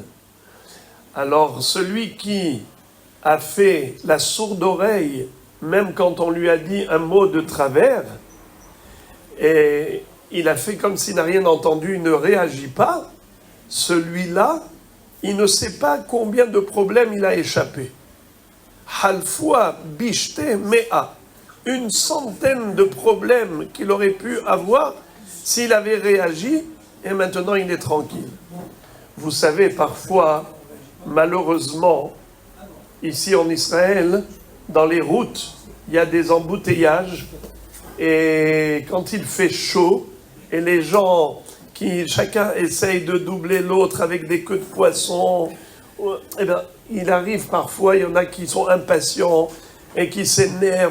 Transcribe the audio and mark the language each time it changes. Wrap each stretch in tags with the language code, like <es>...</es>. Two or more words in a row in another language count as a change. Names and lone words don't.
<fr>Alors, celui qui a fait la sourde oreille, même quand on lui a dit un mot de travers, et il a fait comme s'il n'a rien entendu, il ne réagit pas, celui-là, il ne sait pas combien de problèmes il a échappé. Halfoua bishte mea. Une centaine de problèmes qu'il aurait pu avoir s'il avait réagi, et maintenant il est tranquille. Vous savez, parfois, malheureusement, ici en Israël, dans les routes, il y a des embouteillages, et quand il fait chaud, et les gens chacun essaye de doubler l'autre avec des queues de poisson, eh bien, il arrive parfois, il y en a qui sont impatients et qui s'énervent.</fr>